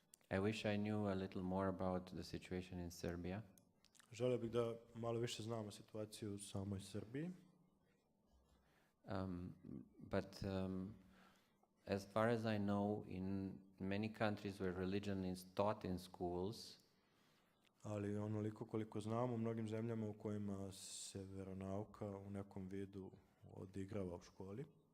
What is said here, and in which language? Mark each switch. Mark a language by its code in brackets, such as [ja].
[en] I wish I knew a little more about the situation in Serbia. [sr] Želio bih da malo više znamo situaciju u samoj Srbiji. [en] But as far as I know, in many countries where religion is taught in schools, [sr] ali onoliko koliko znamo, u mnogim zemljama u kojima se veronauka u nekom vidu odigrava u školi,